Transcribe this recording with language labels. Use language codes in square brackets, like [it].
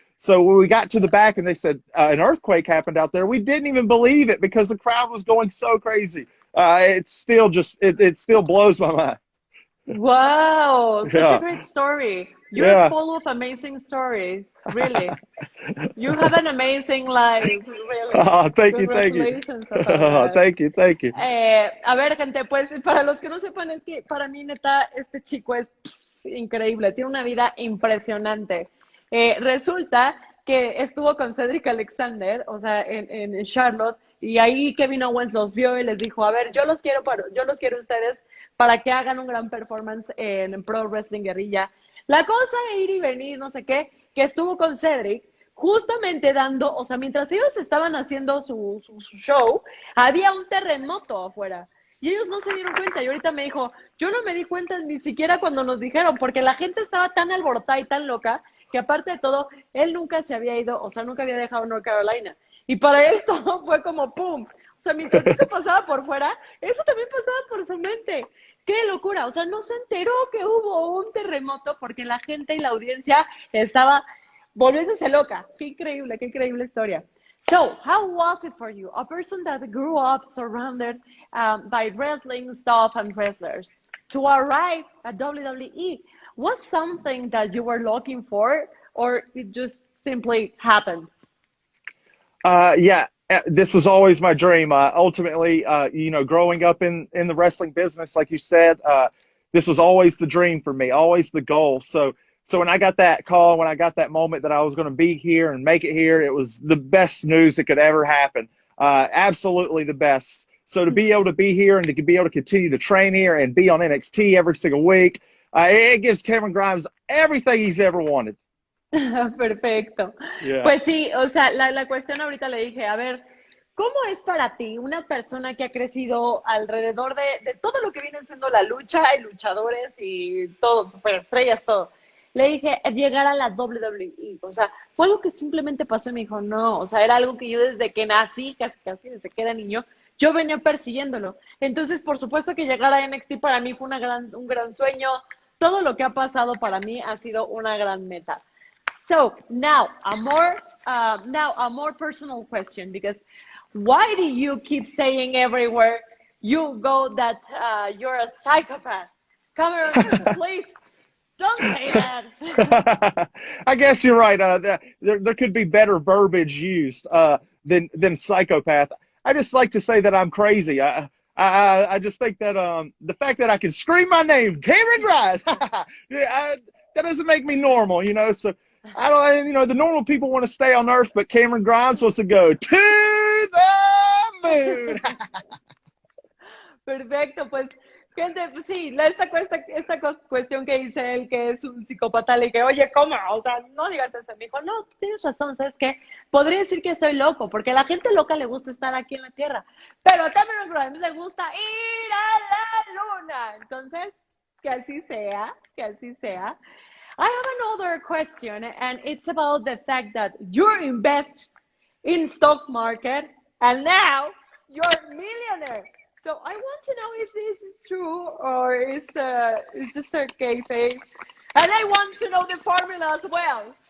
[en] So when we got to the back and they said an earthquake happened out there, we didn't even believe it because the crowd was going so crazy. It still blows my mind. Wow, such a Yeah, great story. You're yeah. full of amazing stories, really. You have an amazing life, really. Oh, thank you, thank you. Congratulations about that. Thank you, thank you. [es] A ver, gente, pues para los que no sepan, es que para mí, neta, este chico es increíble, tiene una vida impresionante. Resulta que estuvo con Cedric Alexander, o sea, en Charlotte, y ahí Kevin Owens los vio y les dijo, a ver, yo los quiero a ustedes para que hagan un gran performance en Pro Wrestling Guerrilla. La cosa de ir y venir, no sé qué, que estuvo con Cedric, justamente dando, o sea, mientras ellos estaban haciendo su show, había un terremoto afuera. Y ellos no se dieron cuenta. Y ahorita me dijo, yo no me di cuenta ni siquiera cuando nos dijeron, porque la gente estaba tan alborotada y tan loca, que aparte de todo, él nunca se había ido, o sea, nunca había dejado North Carolina. Y para él todo fue como ¡pum! O sea, mientras eso pasaba por fuera, eso también pasaba por su mente. ¡Qué locura! O sea, no se enteró que hubo un terremoto porque la gente y la audiencia estaba volviéndose loca. Qué increíble historia. [en] So, how was it for you? A person that grew up surrounded by wrestling stuff and wrestlers to arrive at WWE. Was something that you were looking for, or it just simply happened? Yeah, this was always my dream. Ultimately, growing up in the wrestling business, like you said, this was always the dream for me, always the goal. So when I got that call, when I got that moment that I was going to be here and make it here, it was the best news that could ever happen. Absolutely the best. So to be able to be here and to be able to continue to train here and be on NXT every single week, it gives Cameron Grimes everything he's ever wanted. [es] Perfecto. [en] Yeah. [es] Pues sí, o sea, la cuestión ahorita le dije, a ver, ¿cómo es para ti una persona que ha crecido alrededor de todo lo que viene siendo la lucha y luchadores y todo, superestrellas, todo? Le dije, llegar a la WWE, o sea, fue algo que simplemente pasó y me dijo, no, o sea, era algo que yo desde que nací, casi desde que era niño, yo venía persiguiéndolo. Entonces, por supuesto que llegar a NXT para mí fue un gran sueño, todo lo que ha pasado para mí ha sido una gran meta. [en] So now a more personal question, because why do you keep saying everywhere you go that you're a psychopath? Cameron, please don't say that. I guess you're right. There could be better verbiage used than psychopath. I just like to say that I'm crazy. I just think that the fact that I can scream my name, Cameron Grimes, yeah, that doesn't make me normal, you know. So I don't, you know, the normal people want to stay on Earth, but Cameron Grimes wants to go to the moon. [es] Perfecto, pues, gente, pues sí, cuestión que dice él que es un psicópata, le dije, oye, ¿cómo? O sea, no digas eso. Me dijo, no, tienes razón, ¿sabes qué? Podría decir que soy loco, porque a la gente loca le gusta estar aquí en la Tierra, pero a Cameron Grimes le gusta ir a la Luna. Entonces, que así sea, que así sea. [en] I have another question, and it's about the fact that you invest in stock market, and now you're a millionaire. So I want to know if this is true or is it's just a kayfabe. And I want to know the formula as well.